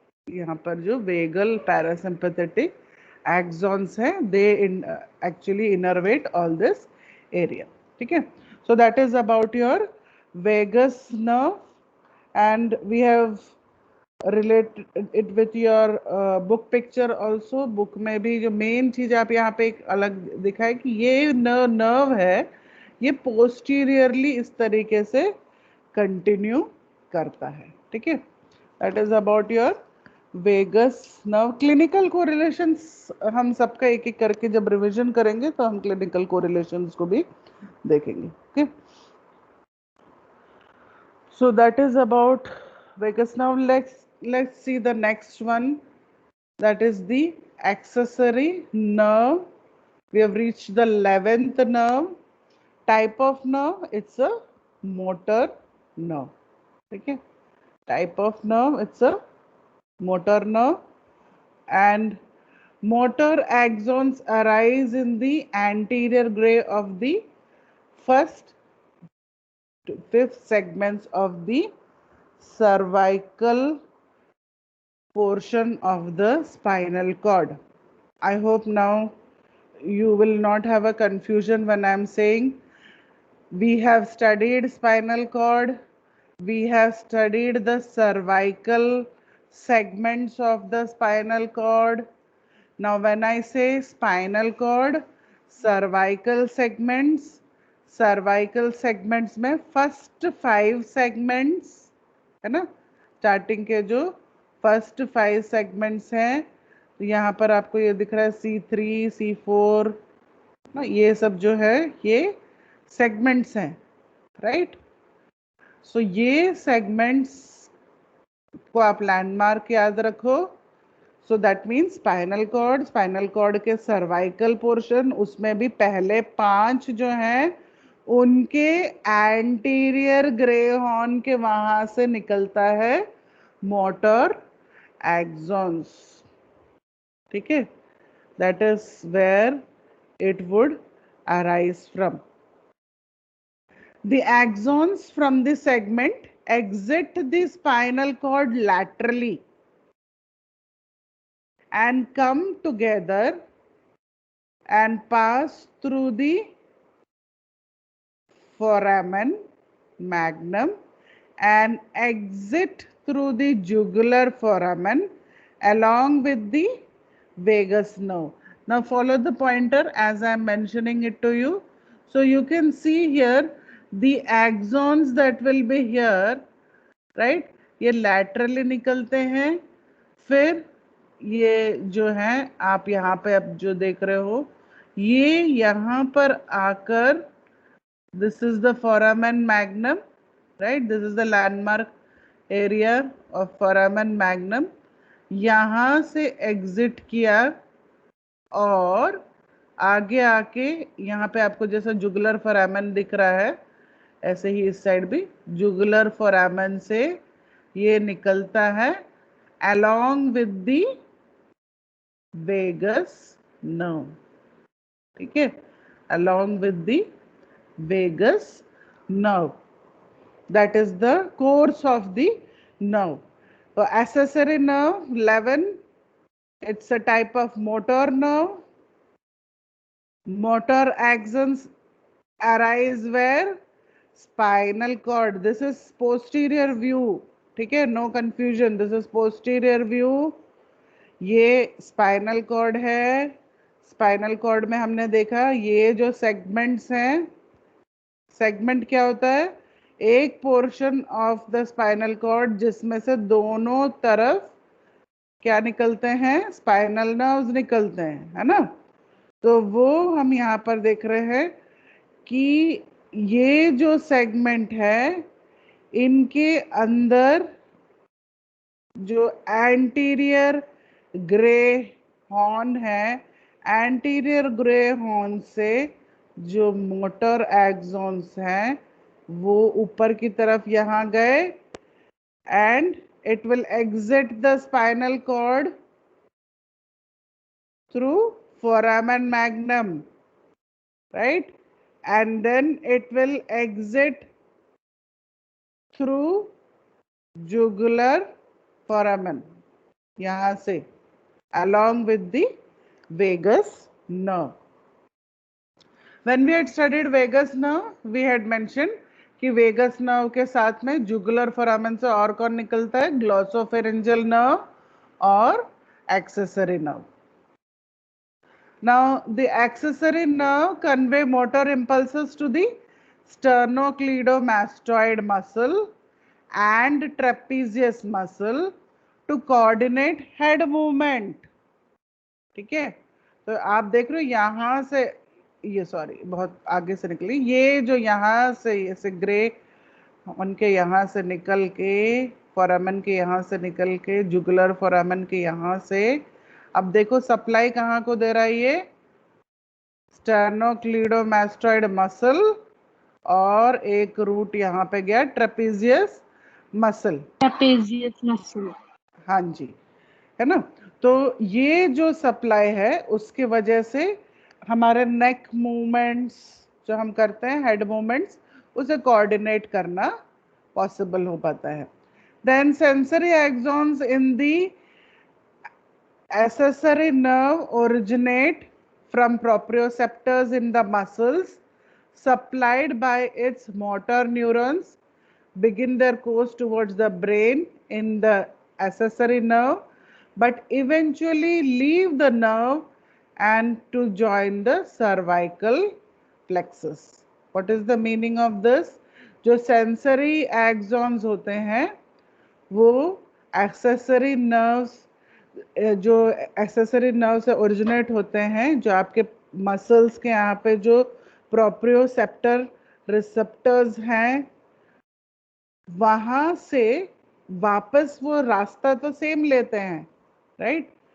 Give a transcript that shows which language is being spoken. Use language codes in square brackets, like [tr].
[en] यहाँ पर जो वेगल पैरासिम्पैथेटिक एक्सॉन्स हैं, they actually innervate all this area, ठीक है? So that is about your vagus nerve, and we have related it with your book picture also. [hi] book में भी जो main चीज आप यहाँ पे एक अलग दिखा है कि ये nerve है, ये posteriorly इस तरीके से continue करता है, ठीक है. [en] that is about your vagus nerve. [hi] clinical correlations हम सबका एक एक करके जब रिविजन करेंगे तो हम clinical correlations को भी देखेंगे. [en] okay, so that is about vagus nerve. Let's see the next one, that is the accessory nerve. We have reached the 11th nerve. Type of nerve, it's a motor nerve. Okay, type of nerve, it's a motor nerve, and motor axons arise in the anterior gray of the first to fifth segments of the cervical portion of the spinal cord. I hope now you will not have a confusion when I am saying we have studied spinal cord, we have studied the cervical segments of the spinal cord. Now when I say spinal cord, cervical segments [hi] में first 5 segments है ना, starting के जो first 5 segments हैं, तो यहाँ पर आपको ये दिख रहा है C3 C4 ना, ये सब जो है ये segments हैं, राइट. सो ये segments को आप लैंडमार्क याद रखो. So that means spinal cord के सर्वाइकल पोर्शन, उसमें भी पहले 5 जो हैं उनके एंटीरियर ग्रे हॉर्न के वहां से निकलता है मोटर एक्सॉन्स, ठीक है. [en] That is where it would arise from. The axons from the segment exit the spinal cord laterally and come together and pass through the foramen magnum and exit through the jugular foramen along with the vagus nerve. Now follow the pointer as I am mentioning it to you. So you can see here the axons that will be here, right? [hi] ये laterally निकलते हैं, फिर ये जो है आप यहाँ पे अब जो देख रहे हो, ये यहाँ पर आकर [en] this is the foramen magnum, right? This is the landmark area of foramen magnum. [hi] यहाँ से एग्जिट किया और आगे आके यहाँ पे आपको जैसा जुगुलर फोरामेन दिख रहा है, ऐसे ही इस साइड भी जुगुलर फोरामेन से ये निकलता है [en] along with the vagus nerve, [hi] ठीक है, along with the vagus nerve. [en] That is the course of the nerve. So accessory nerve 11, it's a type of motor nerve. Motor axons arise where? Spinal cord. This is posterior view, ठीक है, no confusion. This is posterior view. ये spinal cord है. [hi] spinal cord में हमने देखा ये जो segments हैं, segment क्या होता है? एक portion of the spinal cord जिसमें से दोनों तरफ क्या निकलते हैं? स्पाइनल नर्व्स निकलते हैं, है ना. तो वो हम यहाँ पर देख रहे हैं कि ये जो सेगमेंट है इनके अंदर जो एंटीरियर ग्रे हॉर्न है, एंटीरियर ग्रे हॉर्न से जो मोटर एक्सॉन्स हैं वो ऊपर की तरफ यहाँ गए [en] and it will exit the spinal cord through foramen magnum, right? And then it will exit through jugular foramen, यहाँ से, along with the vagus nerve. When we had studied vagus nerve, we had mentioned [hi] कि vagus nerve के साथ में jugular foramen से और कौन निकलता है, ग्लॉसोफेरेंजियल नर्व और accessory nerve. [en] Now, the accessory nerve convey motor impulses to the sternocleidomastoid muscle and trapezius muscle to coordinate head movement. [hi] ठीक है, तो आप देख रहे हो यहाँ से, ये सॉरी बहुत आगे से निकली, ये जो यहाँ से ऐसे ग्रे उनके यहाँ से निकल के, फोरामेन के यहाँ से निकल के, जुगुलर फोरामेन के यहाँ से, अब देखो सप्लाई कहाँ को दे रहा है ये, स्टेर्नोक्लीडोमास्टॉइड मसल, और एक रूट यहाँ पे गया ट्रेपेजियस मसल. ट्रेपेजियस मसल, हाँ जी, है ना. तो ये जो सप्लाई है उसके वजह से हमारे नेक मूवमेंट्स जो हम करते हैं, हेड मूवमेंट्स, उसे कोऑर्डिनेट करना पॉसिबल हो पाता है. [en] Then sensory axons in the accessory nerve originate from proprioceptors in the muscles supplied by its motor neurons, begin their course towards the brain in the accessory nerve, but eventually leave the nerve and to join the cervical plexus. What is the meaning of this? [hi] जो sensory axons होते हैं वो accessory nerves, जो accessory nerve से originate होते हैं, जो आपके मसल्स के यहाँ पे जो प्रोप्रियोसेप्टर रिसेप्टर्स हैं, वहां से वापस वो रास्ता तो सेम लेते हैं, राइट.